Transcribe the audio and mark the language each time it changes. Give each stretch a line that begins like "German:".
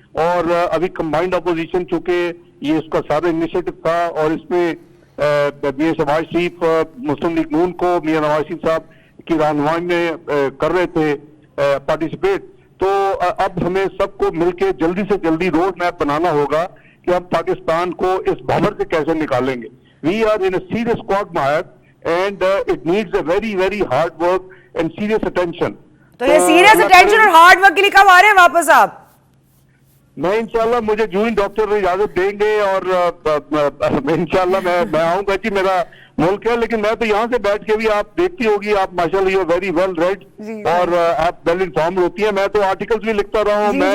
Urdu: اور ابھی combined opposition چونکہ یہ اس کا سارا انیشیٹو تھا، اور اس میں میاں شہباز شریف مسلم لیگ نون کو میاں نواز شریف صاحب کی رہنمائی میں کر رہے تھے پارٹیسپیٹ. تو اب ہمیں سب کو مل کے جلدی سے جلدی روڈ میپ بنانا ہوگا کہ ہم پاکستان کو اس بھنور سے کیسے نکالیں گے.
English: We are in a serious quagmire and it needs a very, very hard work and serious attention.
Urdu: تو یہ سیریس اٹینشن اور ہارڈ ورک کے لیے کب آ رہے ہیں واپس آپ؟ میں انشاءاللہ مجھے جو ہی ڈاکٹر اجازت دیں گے، اور انشاءاللہ میں آؤں گا. جی میرا ملک ہے، لیکن میں تو یہاں سے بیٹھ کے بھی آپ دیکھتی ہوگی، آپ ماشاءاللہ
English: you very well read
Urdu: اور آپ
English: well informed
Urdu: ہوتی ہیں. میں تو آرٹیکلز بھی لکھتا رہا ہوں.